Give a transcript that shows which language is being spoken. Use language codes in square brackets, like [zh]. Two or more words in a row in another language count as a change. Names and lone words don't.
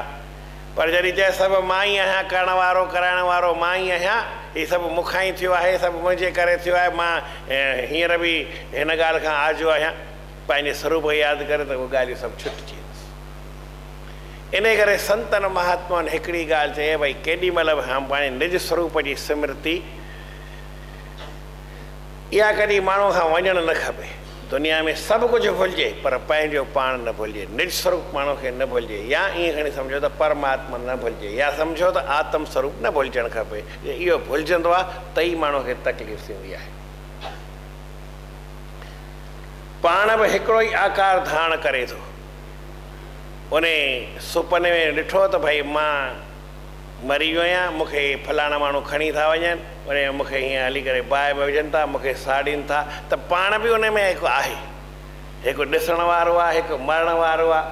[sd] पर जॾहिं चए सभु मां ई आहियां, करण वारो कराइण वारो मां ई आहियां, हीउ सभु मूंखां ई थियो आहे, सभु मुंहिंजे करे थियो आहे, मां हींअर बि हिन ॻाल्हि खां आजो आहियां, पंहिंजे स्वरूप खे यादि करे त उहे ॻाल्हियूं सभु छुटिजी वेंदियूं। इन करे संतनि महात्माउनि हिकिड़ी ॻाल्हि चए भई केॾी महिल बि पंहिंजे निज स्वरूप जी स्मृति इहा कॾहिं माण्हू खां वञणु न खपे। दुनिया में सभु कुझु भुलिजे पर पंहिंजो पाण न भुलिजे, निज स्वरूप माण्हू खे न भुलिजे। या ईअं खणी सम्झो त परमात्मा न भुलिजे, या सम्झो त आत्म स्वरूप न भुलिजणु खपे। इहो भुलिजंदो आहे त ई माण्हू खे तकलीफ़ थींदी आहे। पाण बि हिकिड़ो ई आकार धारण करे थो। उन सुपने में ॾिठो त भई मां मरी वियो आहियां, मूंखे फलाणा माण्हू खणी था वञनि, उन मूंखे हीअं हली करे बाहि में विझनि था, मूंखे साड़ीनि था, त पाण बि उन में हिकु आहे, हिकु ॾिसण वारो आहे, हिकु मरण वारो आहे।